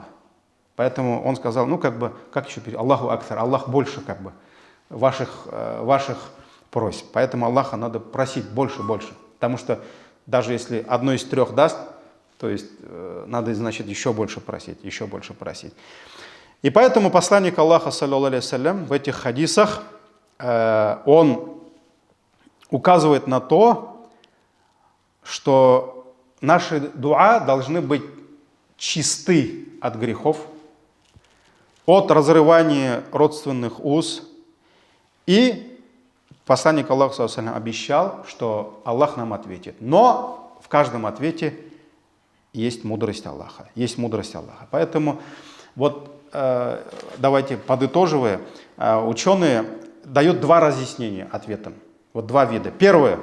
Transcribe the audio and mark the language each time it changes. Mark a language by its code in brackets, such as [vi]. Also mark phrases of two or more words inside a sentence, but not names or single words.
[ru] Поэтому он сказал, как еще перевести? [ar] الله أكبر, [ru] Аллах больше ваших просьб. Поэтому Аллаха надо просить больше. Потому что даже если одно из трех даст, то есть надо, значит, еще больше просить. И поэтому посланник Аллаха, [ar] صلى الله عليه وسلم, [ru] в этих хадисах, он указывает на то, что наши дуа должны быть чисты от грехов, от разрывания родственных уз. И посланник Аллаха, [ar] صلى الله عليه وسلم, [ru] обещал, что Аллах нам ответит. Но в каждом ответе есть мудрость Аллаха. Поэтому вот давайте подытоживая, ученые дают два разъяснения ответам. Вот два вида. Первое.